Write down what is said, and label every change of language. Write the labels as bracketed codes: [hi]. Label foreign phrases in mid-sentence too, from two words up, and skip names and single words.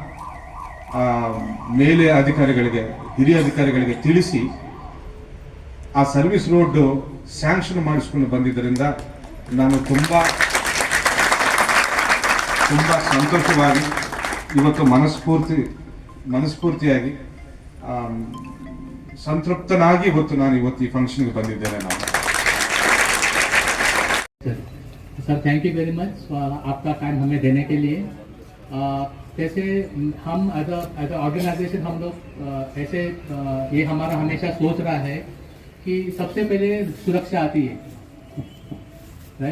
[kn] ಮೇಲೆ ಅಧಿಕಾರಿಗಳಿಗೆ, ಹಿರಿಯ ಅಧಿಕಾರಿಗಳಿಗೆ ತಿಳಿಸಿ ಆ [en] service road sanction [kn] ಮಾಡಿಸ್ಕೊಂಡು ಬಂದಿದ್ದರಿಂದ ನಾನು ತುಂಬಾ ಸಂತೋಷವಾಗಿ ಇವತ್ತು ಮನಸ್ಫೂರ್ತಿಯಾಗಿ ಸಂತೃಪ್ತನಾಗಿ ನಾನು ಇವತ್ತು ಈ ಫಂಕ್ಷನ್ಗೆ ಬಂದಿದ್ದೇನೆ. ನಾನು [en] sir thank you very much [hi] आपका टाइम हमें देने के लिए। जैसे हम [en] as a organization [hi] हम लोग ऐसे ये हमारा हमेशा सोच रहा है कि सबसे पहले सुरक्षा आती है, राइट।